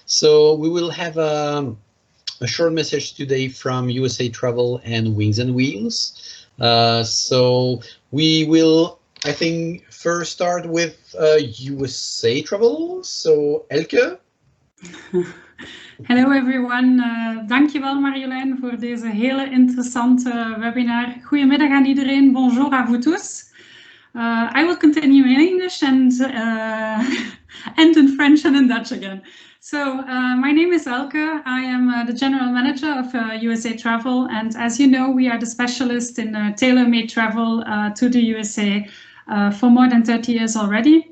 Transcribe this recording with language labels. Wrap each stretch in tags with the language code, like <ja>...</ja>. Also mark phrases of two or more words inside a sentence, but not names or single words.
<en>So we will have a short message today from USA Travel and Wings and Wheels. So we will, I think, first start with USA Travel. So Elke. Hello everyone,</en> <nl>dankjewel Marjolein voor deze hele interessante webinar. Goedemiddag aan iedereen,</nl> <fr>bonjour à vous tous.</fr> <en>I will continue in English and in French and in Dutch again. So my name is Elke, I am the General Manager of USA Travel, and as you know, we are the specialist in tailor-made travel to the USA for more than 30 years already.</en>